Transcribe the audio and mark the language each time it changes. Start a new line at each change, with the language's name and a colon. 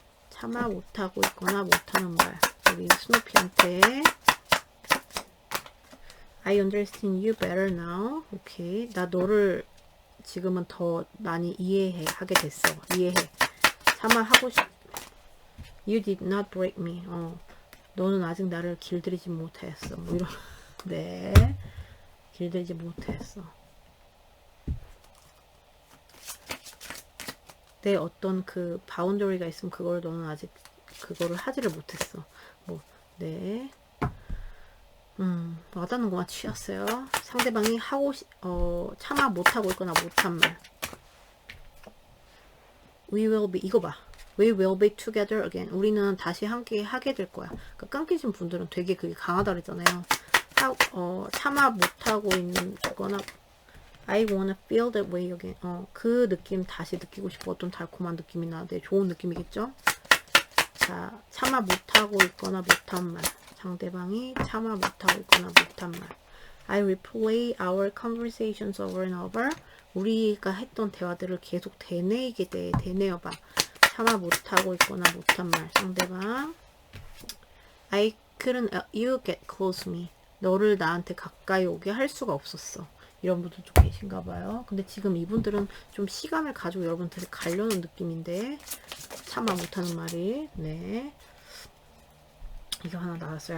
Korean: 차마 못하고 있거나 못하는 말. 우리 스누피한테
English: I understand you better now.
Korean: 오케이. 나 너를 지금은 더 많이 이해하게 됐어. 이해해. 차마 하고 싶.
English: You did not break me.
Korean: 너는 아직 나를 길들이지 못했어. 뭐 이런. 네. 길들이지 못했어. 내 어떤 그 바운더리가 있으면 그걸 너는 아직 그거를 하지를 못했어. 뭐, 네. 와닿는 것만 취했어요. 상대방이 차마 못하고 있거나 못한 말.
English: We will be,
Korean: 이거 봐.
English: We will be together again.
Korean: 우리는 다시 함께 하게 될 거야. 그러니까 끊기신 분들은 되게 그게 강하다 그랬잖아요. 차마 못하고 있는 거나
English: I wanna feel that way again.
Korean: 그 느낌 다시 느끼고 싶어. 어떤 달콤한 느낌이나 네, 좋은 느낌이겠죠? 자, 차마 못하고 있거나 못한 말. 상대방이 차마 못하고 있거나 못한 말.
English: I replay our conversations over and over.
Korean: 우리가 했던 대화들을 계속 되뇌어봐. 차마 못하고 있거나 못한 말. 상대방.
English: I couldn't let you get close to me.
Korean: 너를 나한테 가까이 오게 할 수가 없었어. 이런 분들 좀 계신가 봐요. 근데 지금 이분들은 좀 시간을 가지고 여러분들이 가려는 느낌인데 차마 못하는 말이 네 이거 하나 나왔어요.